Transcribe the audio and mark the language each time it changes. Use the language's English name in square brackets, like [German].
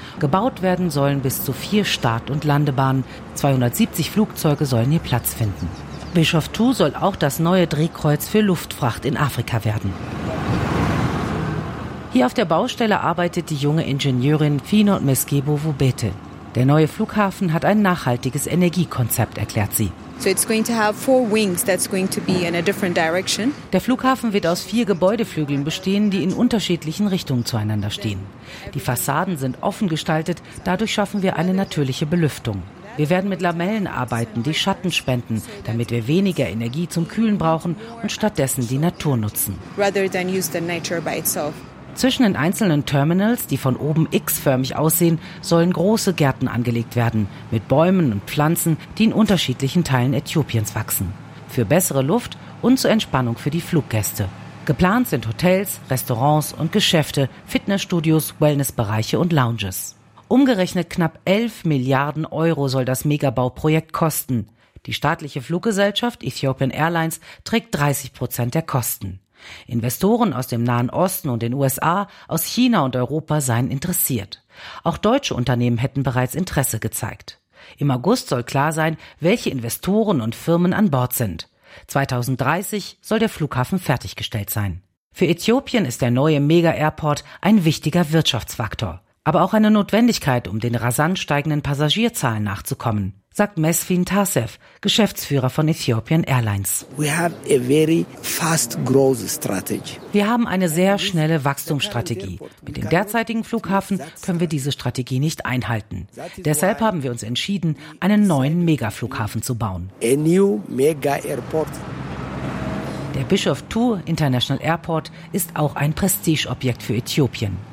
[German] Gebaut werden sollen bis zu 4 Start- und Landebahnen. 270 Flugzeuge sollen hier Platz finden. Bishoftu soll auch das neue Drehkreuz für Luftfracht in Afrika werden. Hier auf der Baustelle arbeitet die junge Ingenieurin Finot Meskebo Wubete. Der neue Flughafen hat ein nachhaltiges Energiekonzept, erklärt sie. [English] So it's going to have 4 wings that's going to be in a different direction. [German] Der Flughafen wird aus 4 Gebäudeflügeln bestehen, die in unterschiedlichen Richtungen zueinander stehen. Die Fassaden sind offen gestaltet, dadurch schaffen wir eine natürliche Belüftung. Wir werden mit Lamellen arbeiten, die Schatten spenden, damit wir weniger Energie zum Kühlen brauchen und stattdessen die Natur nutzen. [English] Rather than use the nature by itself. [German] Zwischen den einzelnen Terminals, die von oben X-förmig aussehen, sollen große Gärten angelegt werden, mit Bäumen und Pflanzen, die in unterschiedlichen Teilen Äthiopiens wachsen. Für bessere Luft und zur Entspannung für die Fluggäste. Geplant sind Hotels, Restaurants und Geschäfte, Fitnessstudios, Wellnessbereiche und Lounges. Umgerechnet knapp 11 Milliarden Euro soll das Megabauprojekt kosten. Die staatliche Fluggesellschaft Ethiopian Airlines trägt 30% der Kosten. Investoren aus dem Nahen Osten und den USA, aus China und Europa seien interessiert. Auch deutsche Unternehmen hätten bereits Interesse gezeigt. Im August soll klar sein, welche Investoren und Firmen an Bord sind. 2030 soll der Flughafen fertiggestellt sein. Für Äthiopien ist der neue Mega-Airport ein wichtiger Wirtschaftsfaktor, aber auch eine Notwendigkeit, um den rasant steigenden Passagierzahlen nachzukommen, sagt Mesfin Tasef, Geschäftsführer von Ethiopian Airlines. [English] We have a very fast growth strategy. [German] Wir haben eine sehr schnelle Wachstumsstrategie. Mit dem derzeitigen Flughafen können wir diese Strategie nicht einhalten. Deshalb haben wir uns entschieden, einen neuen Megaflughafen zu bauen. [English] A new mega airport. [German] Der Bishoftu International Airport ist auch ein Prestigeobjekt für Äthiopien.